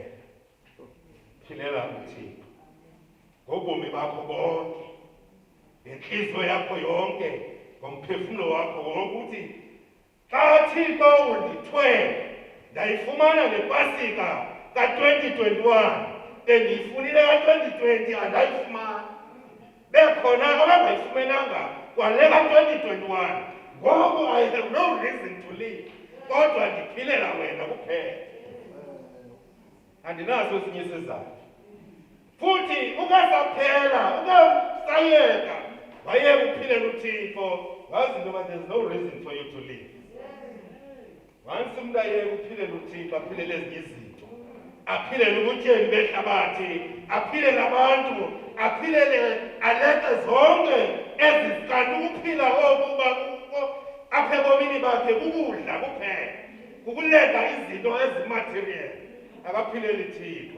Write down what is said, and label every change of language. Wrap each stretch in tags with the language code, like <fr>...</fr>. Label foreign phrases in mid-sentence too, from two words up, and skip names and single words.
<xh>Philela uThixo ngobomi bakho bonke, ngenhliziyo yakho yonke, ngomphefumulo wakho wonke, uthi xa Thixo undithwele ndayifumana le Pasika ka-2021 bendiyifunile ka-2020 andayifumana. Bekhona abangayifumenanga kwale ka-2021.</xh> <en>Ngoku I have no reason to live,</en> <xh>kodwa ndiphilela wena kuphela. Andinaso esinye isizathu. Futhi ukasaphela, ukasayeka wayeka uphilela uThixo, wazi into yoba</xh> <en>there's no reason for you to live.</en> <xh>Once umuntu ayeka uphilela uThixo, aphilele ezinye izinto, aphilele ubutyebi behlabathi, aphilele abantu, aphilele aleke zonke ezi kanti ukuphila oku apha ebomini bakhe kukudla kuphela, kukuleka izinto ezimaterial, akaphilele uThixo.</xh>